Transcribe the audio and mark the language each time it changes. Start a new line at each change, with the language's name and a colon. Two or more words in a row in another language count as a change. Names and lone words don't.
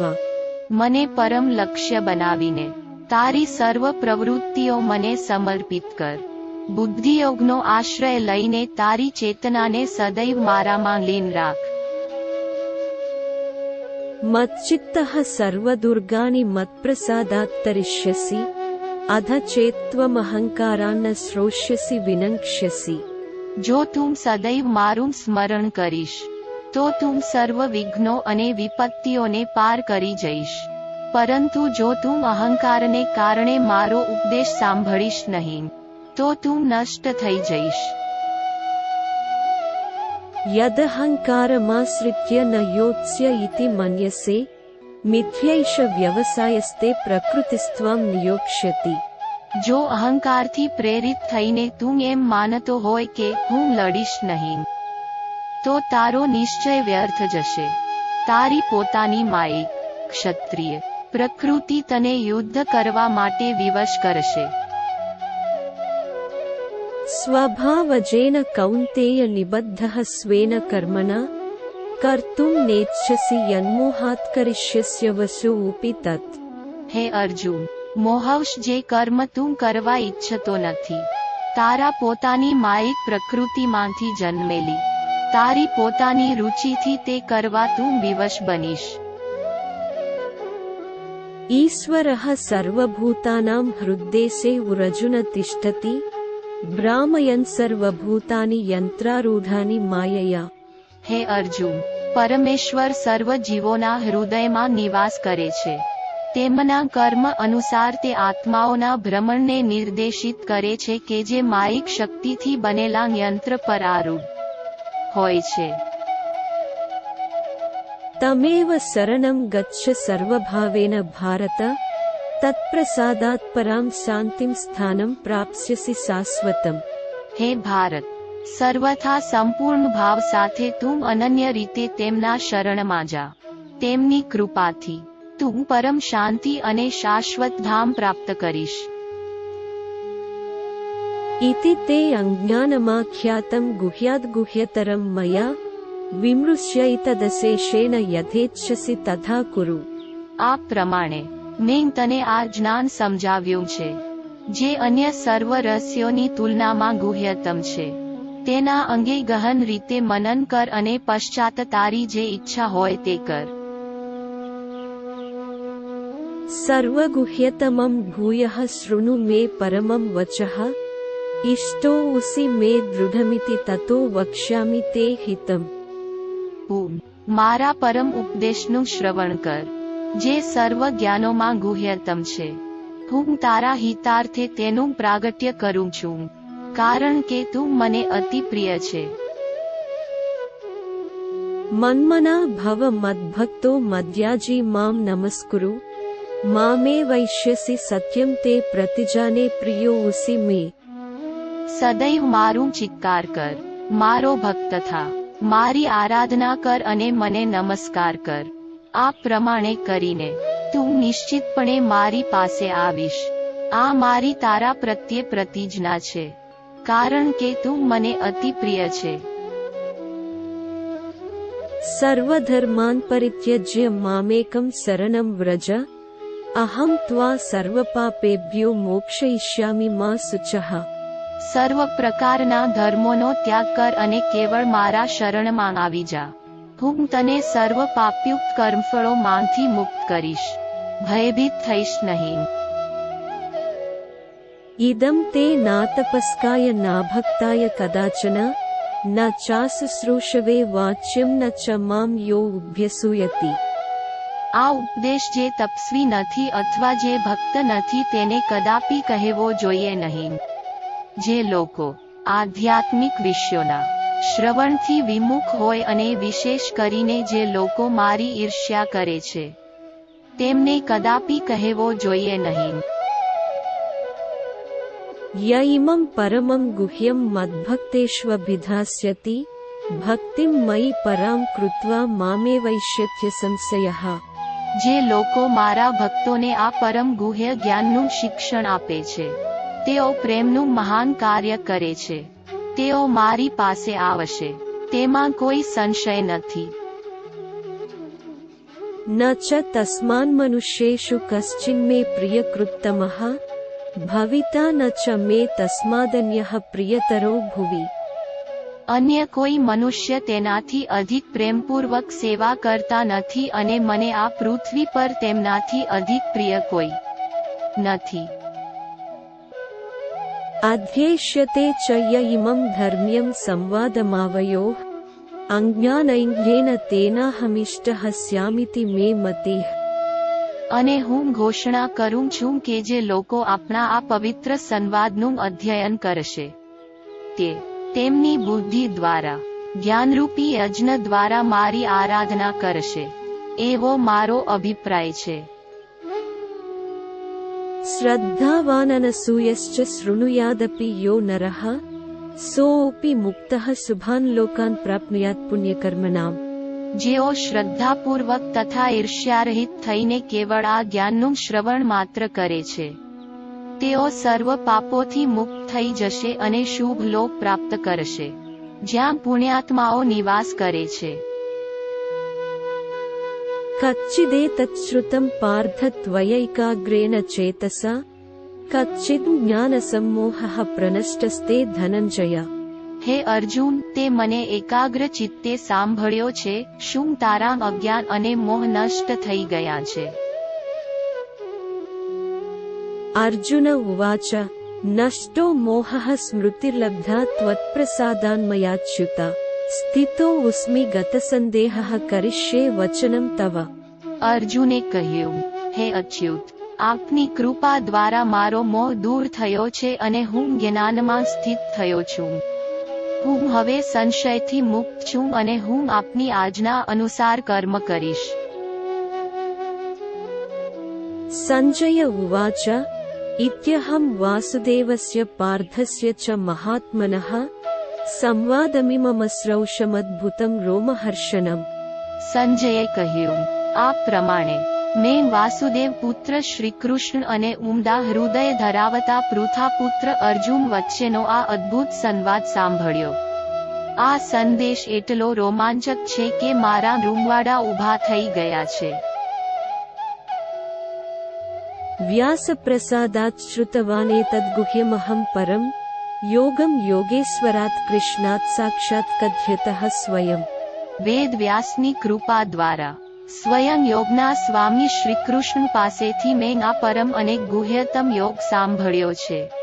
Gujarati: મને પરમ લક્ષ્ય બનાવીને તારી સર્વ પ્રવૃત્તિઓ મને સમર્પિત કર. બુદ્ધિયોગનો આશ્રય લઈને તારી ચેતનાને સદૈવ મારામાં લીન રાખ.
Sanskrit: मच्चित्तः सर्वदुर्गाणि मत्प्रसादात्तरिष्यसि. अध चेत्त्वमहङ्कारान्न श्रोष्यसि विनङ्क्ष्यसि।
Gujarati: જો તું સદૈવ મારું સ્મરણ કરીશ તો તું સર્વ વિઘ્નો અને વિપત્તિઓને પાર કરી જઈશ, પરંતુ જો તું અહંકારને કારણે મારો ઉપદેશ સાંભળીશ નહીં તો તું નષ્ટ થઈ જઈશ।
Sanskrit: यदहङ्कारमाश्रित्य न योत्स्य इति मन्यसे मिथ्यैष व्यवसायस्ते प्रकृतिस्त्वं नियोक्ष्यति।
Gujarati: જો અહંકારથી પ્રેરિત થઈને તું એમ માનતો હોય કે હું લડીશ નહીં તો તારો નિશ્ચય વ્યર્થ જશે। તારી પોતાની માયિક ક્ષત્રિય પ્રકૃતિ તને યુદ્ધ કરવા માટે વિવશ કરશે।
Sanskrit: स्वभावजेन कौन्तेय निबद्धः स्वेन कर्मणा कर्तुं नेच्छसि यन्मोहात् करिष्यस्य वशोऽपि तत्।
Gujarati: હે અર્જુન, મોહવશ જે કર્મ તું કરવા ઈચ્છતો નથી, તારા પોતાની માયિક પ્રકૃતિમાંથી જન્મેલી તારી પોતાની રુચિથી તે કરવા તું વિવશ બનીશ।
Sanskrit: ईश्वरः सर्वभूतानां हृद्देशे उरर्जुन तिष्ठति भ्रामयन् सर्वभूतानि यन्त्रारूढानि मायया।
Gujarati: હે અર્જુન, પરમેશ્વર સર્વ જીવોના હૃદયમાં નિવાસ કરે છે, તેમના કર્મ અનુસાર તે આત્માઓના ભ્રમણને નિર્દેશિત કરે છે કે જે માયિક શક્તિથી બનેલા યંત્ર પર આરૂઢ હોય છે।
Sanskrit: तमेव शरणं गच्छ सर्वभावेन भारत तत्प्रसादात् परां शान्तिं स्थानं प्राप्स्यसि शाश्वतम्।
Gujarati: હે ભારત, સર્વથા સંપૂર્ણ ભાવ સાથે તું અનન્ય રીતે તેમના શરણમાં જા, તેમની કૃપાથી તું પરમ શાંતિ અને શાશ્વત ધામ પ્રાપ્ત કરીશ।
Sanskrit: इति ते अज्ञानमाख्यातं गुह्याद्गुह्यतरं मया विमृश्यैतदशेषेण यथेच्छसि तथा कुरु।
Gujarati: આ પ્રમાણે મેં તને આ જ્ઞાન સમજાવ્યું છે જે અન્ય સર્વ રહસ્યોની તુલનામાં ગુહ્યતમ છે, તેના અંગે ગહન રીતે મનન કર અને પશ્ચાત તારી જે ઈચ્છા હોય તે કર।
Sanskrit: सर्वगुह्यतमं भूयः शृणु मे परमं वचः इष्टोऽसि मे दृढमिति ततो वक्ष्यामि ते हितम्।
Gujarati: મારા પરમ ઉપદેશનું શ્રવણ કર જે સર્વ જ્ઞાનોમાં ગુહ્યતમ છે, હું તારા હિતાર્થે તેનું પ્રાગટ્ય કરું છું, કારણ કે તું મને અતિ પ્રિય છે।
Sanskrit: मन्मना भव मद्भक्तो मद्याजी मां नमस्कुरु मामे वैश्यसि सत्यं ते प्रतिजाने प्रियोऽसि मे।
Gujarati: સદૈવ મારું ચિત્કાર કર, મારો ભક્ત થા, મારી આરાધના કર અને મને નમસ્કાર કર। આ પ્રમાણે કરીને તું નિશ્ચિતપણે મારી પાસે આવીશ। આ મારી તારા પ્રત્યે પ્રતિજ્ઞા છે, કારણ કે તું મને અતિ પ્રિય છે।
Sanskrit: सर्वधर्मान् परित्यज्य मामेकं शरणं व्रज अहं त्वा सर्वपापेभ्यो मोक्षयिष्यामि मा शुचः।
Gujarati: સર્વ પ્રકારના ધર્મોનો ત્યાગ કર અને કેવળ મારા શરણમાં આવી જા, હું તને સર્વ પાપયુક્ત કર્મફળોમાંથી મુક્ત કરીશ, ભયભીત થઈશ નહીં।
Sanskrit: इदं ते नातपस्काय नाभक्ताय कदाचन न चाशुश्रूषवे वाच्यं न च मां यो अभ्यसूयति।
Gujarati: આ ઉપદેશ જે તપસ્વી નથી અથવા જે ભક્ત નથી તેને કદાપી કહેવો જોઈએ નહીં। જે લોકો આધ્યાત્મિક વિષયોના શ્રવણથી વિમુખ હોય અને વિશેષ કરીને જે લોકો મારી ઈર્ષ્યા કરે છે તેમને કદાપી કહેવો જોઈએ નહીં।
Sanskrit: य इमं परमं गुह्यं मद्भक्तेष्वभिधास्यति भक्तिं मयि परां कृत्वा मामेवैष्यत्य संशयः।
Gujarati: જે લોકો મારા ભક્તોને આ પરમ ગુહ્ય જ્ઞાનનું શિક્ષણ આપે છે તેઓ પ્રેમનું મહાન કાર્ય કરે છે, તેઓ મારી પાસે આવશે, તેમાં કોઈ સંશય નથી।
Sanskrit: न च तस्मान् मनुष्येषु कश्चिन्मे प्रियकृत्तमः भविता न च मे तस्मादन्यः प्रियतरो भुवि।
Gujarati: અન્ય કોઈ મનુષ્ય તેનાથી અધિક પ્રેમપૂર્વક સેવા કરતા નથી અને મને આ પૃથ્વી પર તેમનાથી અધિક પ્રિય કોઈ નથી।
Sanskrit: अध्येष्यते च य इमं धर्म्यं संवादमावयोः अज्ञानैज्ञेन तेनाहमिष्टः स्यामिति मे मतिः।
Gujarati: અને હું ઘોષણા કરું છું કે જે લોકો આપણા આ પવિત્ર સંવાદનું અધ્યયન કરશે તે તેમની બુદ્ધિ દ્વારા જ્ઞાનરૂપી યજ્ઞ દ્વારા મારી આરાધના કરશે, એવો મારો અભિપ્રાય છે.
Sanskrit: श्रद्धावाननसूयश्च शृणुयादपि यो नरः सोऽपि मुक्तः शुभान् लोकान् प्राप्नुयात् पुण्यकर्मणाम्।
Gujarati: જેઓ શ્રદ્ધાપૂર્વક તથા ઈર્ષ્યારહિત થઈને કેવળ આ જ્ઞાનનું શ્રવણ માત્ર કરે છે તેઓ સર્વ પાપોથી મુક્ત થઈ જશે અને શુભ લોક પ્રાપ્ત કરશે જ્યાં પુણ્યાત્માઓ નિવાસ કરે છે.
Sanskrit: कच्चिदेतच्छ्रुतं पार्थ त्वयैकाग्रेण चेतसा कच्चिद् ज्ञानसम्मोहः प्रनष्टस्ते धनञ्जय।
Gujarati: હે અર્જુન, તે મને એકાગ્ર ચિત્તે સાંભળ્યો છે. શું તારા અજ્ઞાન અને મોહ નષ્ટ થઈ ગયા છે?
Sanskrit: अर्जुन उवाच नष्टो मोहः स्मृतिर्लब्धा त्वत्प्रसादान्मयाच्युत स्थितोऽस्मि गतसन्देहः करिष्ये वचनं तव।
Gujarati: અર્જુને કહ્યું, હે અચ્યુત, આપની કૃપા દ્વારા મારો મોહ દૂર થયો છે અને હું જ્ઞાનમાં સ્થિત થયો છું. હું હવે સંશયથી મુક્ત છું અને હું આપની આજ્ઞા અનુસાર કર્મ કરીશ.
Sanskrit: संजय उवाच इत्यहं वासुदेवस्य पार्थस्य च महात्मनः संवादमिममश्रौषमद्भुतं रोमहर्षणम्।
Gujarati: સંજયે કહ્યું, આ પ્રમાણે મેં વાસુદેવ પુત્ર શ્રીકૃષ્ણ અને ઉમદા હૃદય ધરાવતા પૃથાપુત્ર અર્જુન વચ્ચેનો આ અદ્ભુત સંવાદ સાંભળ્યો. આ સંદેશ એટલો રોમાંચક છે કે મારા રૂંવાડા ઊભા થઈ ગયા છે.
Sanskrit: व्यासप्रसादात् श्रुतवानेतद्गुह्यमहं परं योगं योगेश्वरात् कृष्णात् साक्षात् कथ्यतः स्वयं।
Gujarati: વેદ વ્યાસની કૃપા દ્વારા સ્વયં યોગના સ્વામી શ્રીકૃષ્ણ પાસેથી મેં આ પરમ અને ગુહ્યતમ યોગ સાંભળ્યો છે.